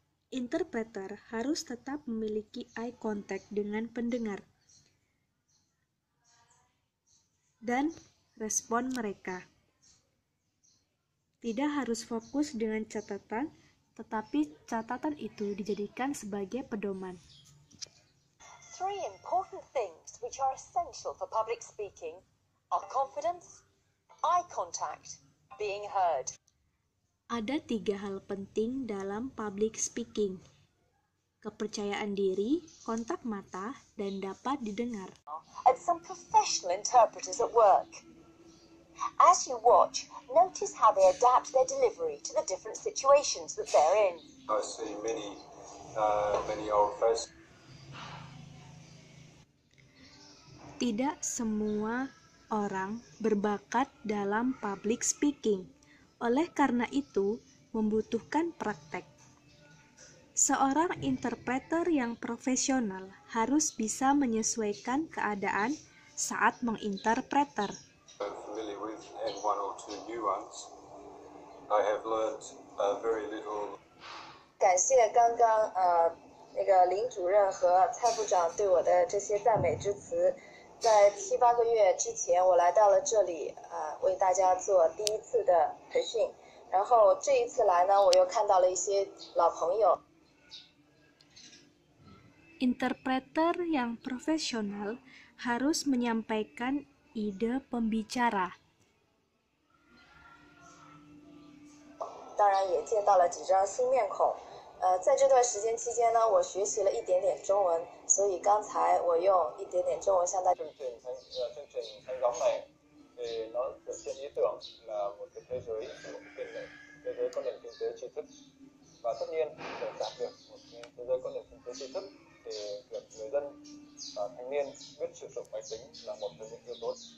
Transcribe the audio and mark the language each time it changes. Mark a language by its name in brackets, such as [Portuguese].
[Indonesian] Interpreter harus tetap memiliki eye contact dengan pendengar dan respon mereka. Tidak harus fokus dengan catatan, tetapi catatan itu dijadikan sebagai pedoman. [English] 3 important things which are essential for public speaking are confidence, eye contact, being heard. [Indonesian] Ada 3 hal penting dalam public speaking: kepercayaan diri, kontak mata, dan dapat didengar. [English] And some professional interpreters at work. As you watch, notice how they adapt their delivery to the different situations that they're in. I see many old faces. [Indonesian] Tidak semua orang berbakat dalam public speaking. Oleh karena itu, membutuhkan praktek. Seorang interpreter yang profesional harus bisa menyesuaikan keadaan saat menginterpreter. [English] I'm familiar with and 1 or 2 new ones. I have learned very little. [Chinese] 感谢刚刚那个林主任和蔡部长对我的这些赞美之词。在7、8个月之前，我来到了这里为大家做第一次的培训。然后这一次来呢，我又看到了一些老朋友。 [Indonesian] Interpreter yang profesional harus menyampaikan ide pembicara. [Chinese] 当然也见到了几张新面孔。在这段时间期間呢，我學習了一點點中文，所以剛才我用一點點中文向大家。 [Vietnamese] chương trình thanh gióng này thì nó dựa trên ý tưởng là một cái thế giới, một cái thế giới có nền kinh tế tri thức, và tất nhiên để đạt được một cái thế giới có nền kinh tế tri thức thì việc người dân và thanh niên biết sử dụng máy tính là một trong những yếu tố.